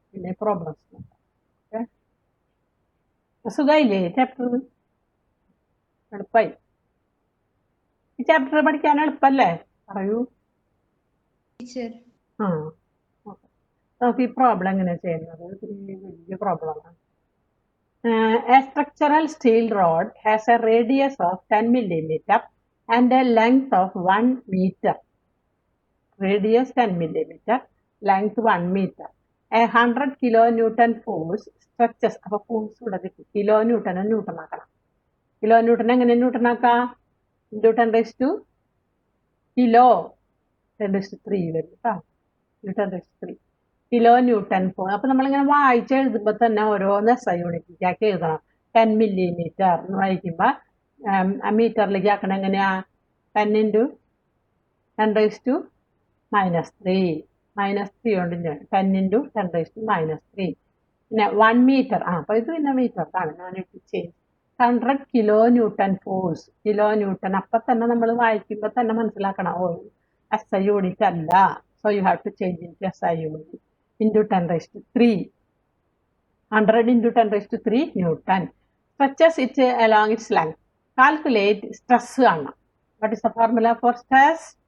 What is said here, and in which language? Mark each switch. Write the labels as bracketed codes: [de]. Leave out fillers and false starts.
[ml] പിന്നെ problems സുഖമായില്ലേ chapter? എളുപ്പമായി. ഈ ചാപ്റ്റർ പഠിക്കാൻ എളുപ്പല്ലേ? പറയൂ. ടീച്ചർ നമുക്ക് ഈ പ്രോബ്ലം എങ്ങനെയാ ചെയ്യുന്നത്? വലിയ പ്രോബ്ലമാണ്. [en] A structural steel rod has a radius of 10 millimeter and a length of 1 meter. Radius 10 millimeter, length 1 meter. A 100 kilonewton force stretches. [ml] അപ്പോൾ ഫോഴ്സ് ഇവിടെ കിട്ടും. കിലോ ന്യൂട്ടനെ ന്യൂട്ടൺ ആക്കണം. കിലോ ന്യൂട്ടൻ എങ്ങനെ ന്യൂട്ടൺ ആക്കാം? ഇൻറ്റു 10⁻³ കിലോ 10⁻³ വരും കേട്ടോ. 10⁻³ കിലോ ന്യൂട്ടൺ ഫോഴ്സ്. അപ്പൊ നമ്മളിങ്ങനെ വായിച്ചെഴുതുമ്പോ തന്നെ ഓരോന്ന് SI യൂണിറ്റിലേക്ക് എഴുതണം. 10 millimeter എന്ന് വായിക്കുമ്പോ മീറ്ററിലേക്ക് ആക്കണം. എങ്ങനെയാ? 10 × 10⁻³ -3 കൊണ്ട് 10 × 10⁻³ പിന്നെ 1 മീറ്റർ. അപ്പൊ ഇത് പിന്നെ മീറ്റർ ആണ്. ഞാൻ change 100 kilo newton force. Kilo newton അപ്പൊ തന്നെ നമ്മൾ വായിക്കുമ്പോ തന്നെ മനസ്സിലാക്കണം, SI യൂണിറ്റ് അല്ല. [en] So you have to change into SI unit. into 10⁻³ 100 × 10⁻³ Newton. Stretches it along its length. Calculate stress [ml] കാണണം. [en] What is the formula for stress?